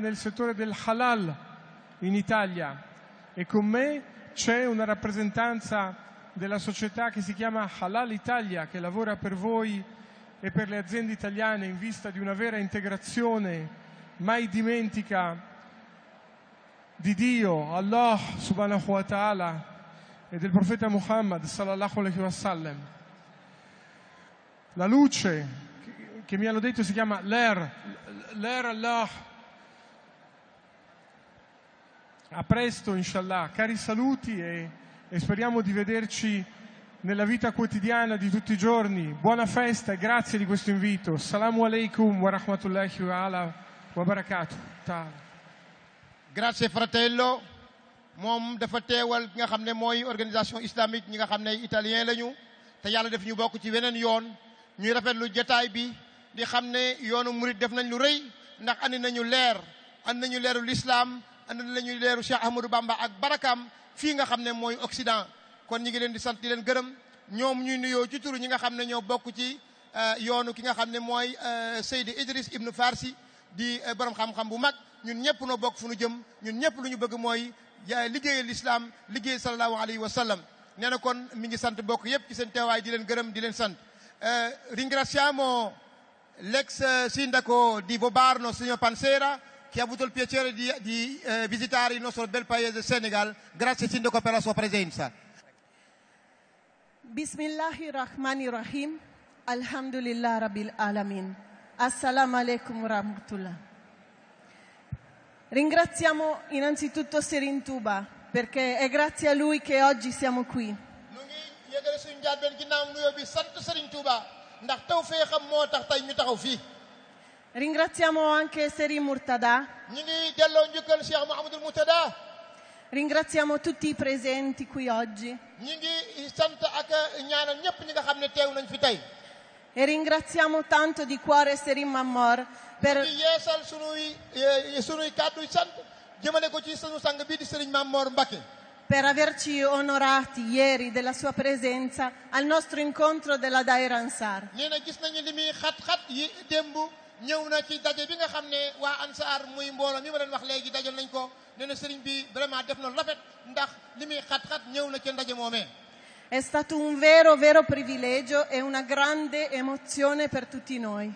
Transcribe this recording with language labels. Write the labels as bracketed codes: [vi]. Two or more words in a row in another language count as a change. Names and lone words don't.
[it] nel settore del halal in Italia e con me c'è una rappresentanza della società che si chiama Halal Italia, che lavora per voi e per le aziende italiane in vista di una vera integrazione mai dimentica di Dio, [ar] الله سبحانه وتعالى, [it] e del profeta Muhammad [ar] صلى الله عليه وسلم. [it] La luce che mi hanno detto si chiama l'Er Allah. A presto inshallah, cari saluti e speriamo di vederci nella vita quotidiana di tutti i giorni. Buona festa e grazie di questo invito. [ar] السلام عليكم ورحمة الله وبركاته. [it] Grazie fratello. [wo] moom dafa teewal nga xam ne mooy [fr] organisation islamique [wo] ñi nga xam ne italien lañu te yàlla def ñu bokk ci weneen yoon ñuy rafetlu jotaay bi di xam ne yoonu murid def nañ lu rëy ndax andi nañu leeru l'islam andi nañu leeru Cheikh Ahmadou Bamba ak barakam fii nga xam ne mooy Occident. kon ñi ngi leen di sant di leen gërëm ñoom ñuy nuyoo ci turu ñi nga xam ne ñoo bokk ci yoonu ki nga xam ne mooy Seydi Idriss Ibn Farsi di borom xam-xam bu mag ñun ñëpp noo bokk fu nu jëm ñun ñëpp lu ñu bëgg mooy liggéeyal l'islam liggéey [ar] صلى الله عليه وسلم. [wo] nee na kon mi ngi sant bokk yëpp ci seen teewaay di leen gërëm di leen sant. [it] Ringraziamo l'ex sindaco di Vobarno, signor Pansera, che ha avuto il piacere di visitare il nostro bel paese Senegal. Grazie sindaco per la sua presenza. [ar] بسم الله الرحمن الرحيم. الحمد لله رب العالمين السلام عليكم ورحمة الله. [it] Ringraziamo innanzitutto Serigne Touba perché è grazie a lui che oggi siamo qui. [wo] Nu ngi yëgale suñu njàlbeen ginnaaw nuyoo bi sant Serigne Touba ndax tawfeexam moo tax tey ñu taxaw fii. [it] Ringraziamo anche Serigne Murtada. [wo] ñu ngi delloo njukkal Cheikh Mouhamadoul Murtada. [it] Ringraziamo tutti i presenti qui oggi. [wo] ñu ngi sant ak ñaanal ñëpp ñi nga xam ne teew nañ fi tey. [it] E ringraziamo tanto di cuore Serigne Mamor per [wo] yeesal sunuy kàddu sant jëmale ko ci sunu sang bi di Serigne Mamor Mbacké. [it] Per averci onorati ieri della sua presenza al nostro incontro della Daira Ansar. [wo] nee na gis nañu li muy xat-xat yi démb ñëw na ci daje bi nga xam ne waa Ansar muy mbooloo mi ma leen wax léegi dajal nañ ko nee na Serigne bi vraiment def na rafet ndax li muy xat-xat ñëw na ci ndaje moomee. [it] È stato un vero privilegio e una grande emozione per tutti noi.